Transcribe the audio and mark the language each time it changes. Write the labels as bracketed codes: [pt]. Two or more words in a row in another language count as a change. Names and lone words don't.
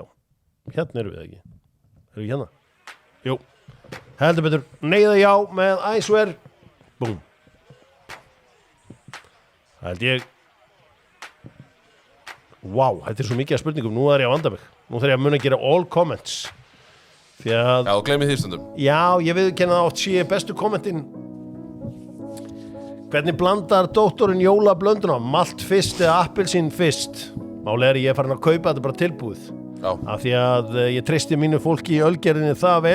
[is] Hérna erum við ekki. Erum við hérna? Jú. Heldur betur, nei eða já með [en] I swear. [is] Búm. Held ég. Vá, þetta er svo mikið af spurningum. Nú er ég að vanda mig. Nú þarf ég að muna að gera [en] all comments. [is] Því að Já, gleymið því stundum. Já, ég viðurkenna það oft sé bestu kommentin. Hvernig blandar dóttorinn jólablönduna? Malt fyrst eða appelsín fyrst? Málega er ég farin að kaupa þetta bara tilbúið. Já. Af því að ég treysti mínu fólki í ölgerðinni það vel.